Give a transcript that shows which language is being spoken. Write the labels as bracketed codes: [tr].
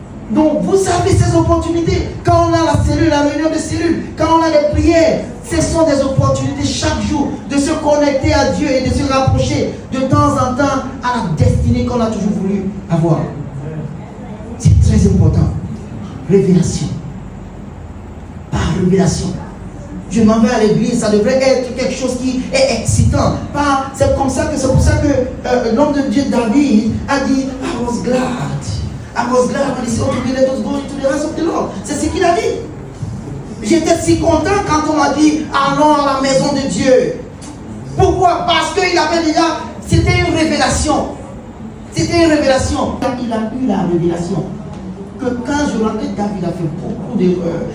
[fr] Donc vous savez ces opportunités. Quand on a la cellule, la réunion de cellules, quand on a les prières, ce sont des opportunités chaque jour de se connecter à Dieu et de se rapprocher de temps en temps à la destinée qu'on a toujours voulu avoir. C'est très important. Révélation. Par révélation. Je m'en vais à l'église, ça devrait être quelque chose qui est excitant. C'est pour ça que l'homme de Dieu David a dit [en] I was glad. I was glad when he said, okay, let us go into the house of the Lord. [fr] C'est ce qu'il a dit. J'étais si content quand on m'a dit allons à la maison de Dieu. Pourquoi? Parce qu'il avait déjà, c'était une révélation. C'était une révélation. Il a eu la révélation que quand je rentrais, David a fait beaucoup d'erreurs.